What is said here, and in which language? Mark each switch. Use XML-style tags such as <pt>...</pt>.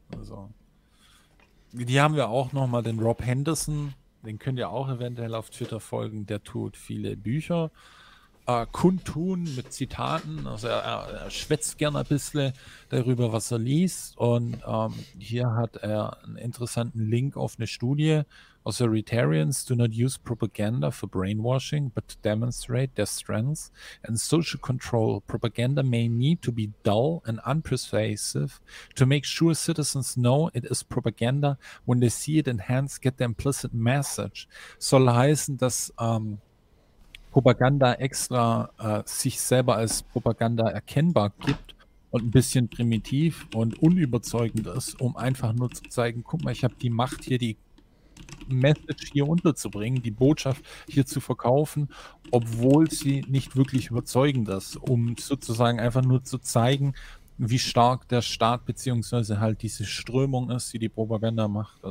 <de>Also, die haben wir auch nochmal, den Rob Henderson. Den könnt ihr auch eventuell auf Twitter folgen. Der tut viele Bücher kundtun mit Zitaten. Also er schwätzt gerne ein bisschen darüber, was er liest. Und hier hat er einen interessanten Link auf eine Studie.</de> <en>Authoritarians do not use propaganda for brainwashing, but to demonstrate their strengths and social control. Propaganda may need to be dull and unpersuasive to make sure citizens know it is propaganda when they see it and hence get the implicit message.</en> <de>Soll heißen, dass Propaganda extra sich selber als Propaganda erkennbar gibt und ein bisschen primitiv und unüberzeugend ist, um einfach nur zu zeigen, guck mal, ich habe die Macht hier, die Message hier unterzubringen, die Botschaft hier zu verkaufen, obwohl sie nicht wirklich überzeugend ist, um sozusagen einfach nur zu zeigen, wie stark der Staat beziehungsweise halt diese Strömung ist, die Propaganda macht.</de>